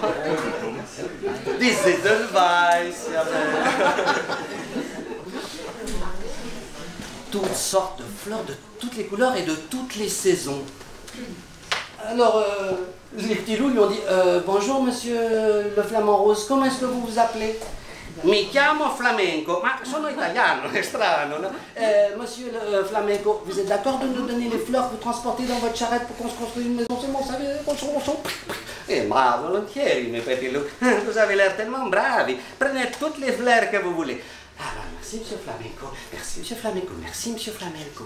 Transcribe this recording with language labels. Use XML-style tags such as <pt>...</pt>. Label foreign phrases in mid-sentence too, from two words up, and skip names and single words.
<fr>Des edelweiss. Toutes sortes de fleurs de toutes les couleurs et de toutes les saisons. Alors, les petits loups lui ont dit bonjour monsieur le flamant rose, comment est-ce que vous vous appelez?</fr> <it>Mi chiamo Flamenco, ma sono italiano, è strano, no?</it> <fr>Monsieur le Flamenco, vous êtes d'accord de nous donner les fleurs que vous transportez dans votre charrette pour qu'on se construise une maison? C'est bon, ça veut ronchon. Eh, ma volontiers, mes petits loups, vous avez l'air tellement bravi. Prenez toutes les fleurs que vous voulez. Ah ben, merci monsieur Flamenco, merci monsieur Flamenco, merci monsieur Flamenco.</fr>